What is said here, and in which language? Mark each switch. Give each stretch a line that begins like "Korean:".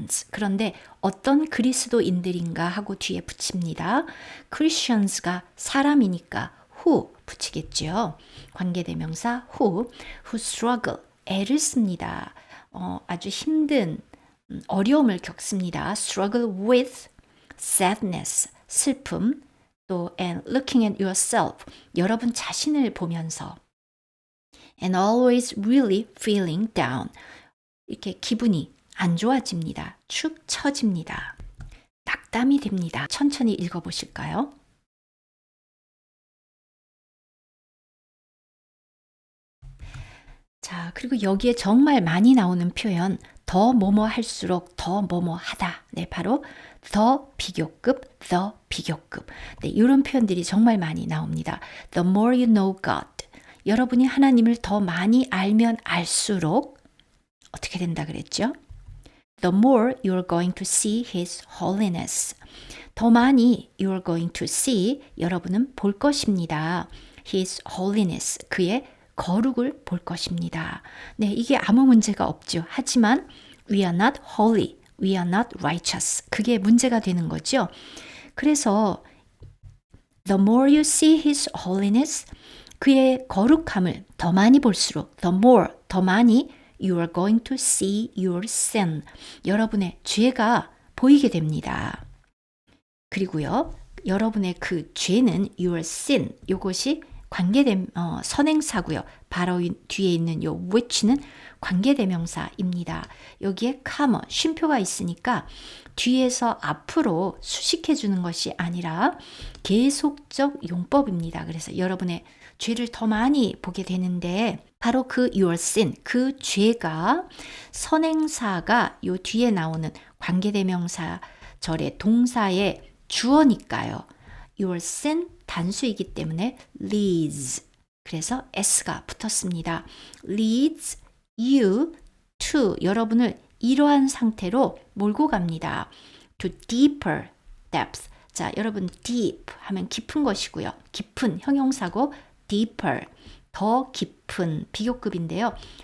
Korean: 그런데 어떤 그리스도인들인가 하고 뒤에 붙입니다. Christians가 사람이니까 who 붙이겠죠. 관계대명사
English: who struggle,
Korean: 애를 씁니다. 아주 힘든 어려움을 겪습니다.
English: struggle with sadness, 슬픔, 또 and looking at yourself,
Korean: 여러분 자신을 보면서
English: and always really feeling down,
Korean: 이렇게 기분이 안 좋아집니다. 축 처집니다. 낙담이 됩니다. 천천히 읽어보실까요? 자, 그리고 여기에 정말 많이 나오는 표현 더 뭐뭐 할수록 더 뭐뭐 하다. 네, 바로 the 비교급. 네, 이런 표현들이 정말 많이 나옵니다.
English: The more you know God.
Korean: 여러분이 하나님을 더 많이 알면 알수록 어떻게 된다 그랬죠?
English: The more you're going to see His holiness.
Korean: 더 많이
English: you're going to see,
Korean: 여러분은 볼 것입니다.
English: His holiness,
Korean: 그의 거룩을 볼 것입니다. 네, 이게 아무 문제가 없죠.
English: 하지만 we are not holy, we are not righteous.
Korean: 그게 문제가 되는 거죠.
English: 그래서 the more you see His holiness,
Korean: 그의 거룩함을 더 많이 볼수록
English: the more, 더 많이 you are going to see your sin.
Korean: 여러분의 죄가 보이게 됩니다. 그리고요, 여러분의 그 죄는 your sin, 이것이 관계된 선행사고요. 바로 뒤에 있는 요 which는 관계대명사입니다. 여기에 comma, 쉼표가 있으니까 뒤에서 앞으로 수식해 주는 것이 아니라 계속적 용법입니다. 그래서 여러분의 죄를 더 많이 보게 되는데 바로 그 your sin, 그 죄가 선행사가 요 뒤에 나오는 관계대명사 절의 동사의 주어니까요. Your sin 단수이기 때문에 leads. 그래서 s가 붙었습니다.
English: leads you to,
Korean: 여러분을 이러한 상태로 몰고 갑니다. to deeper depth. 자, 여러분 deep 하면 깊은 것이고요. 깊은 형용사고 deeper, 더 깊은 비교급인데요.